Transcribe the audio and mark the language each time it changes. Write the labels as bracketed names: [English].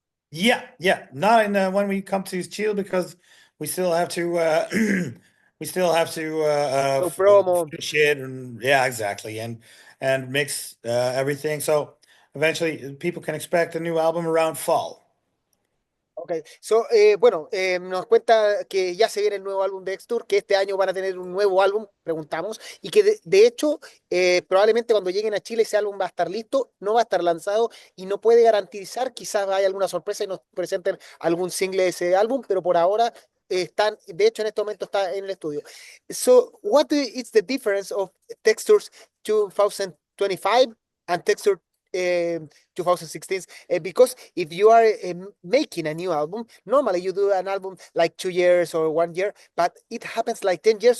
[English] Yeah, yeah. Not in when we come to Chile because we still have to we still have to So promo. finish it and yeah, exactly, and mix everything. So eventually, people can expect a new album around fall. [Spanish] Ok, so, bueno, nos cuenta que ya se viene el nuevo álbum de Extur, que este año van a tener un nuevo álbum, preguntamos, y que de hecho, probablemente cuando lleguen a Chile ese álbum va a estar listo, no va a estar lanzado y no puede garantizar, quizás haya alguna sorpresa y nos presenten algún single de ese álbum, pero por ahora están, de hecho en este momento está en el estudio. [English] So, is the difference of Textures 2025 and Texture 2016? Because if you are making a new album, normally you do an album like 2 years or 1 year, but it happens like 10 years.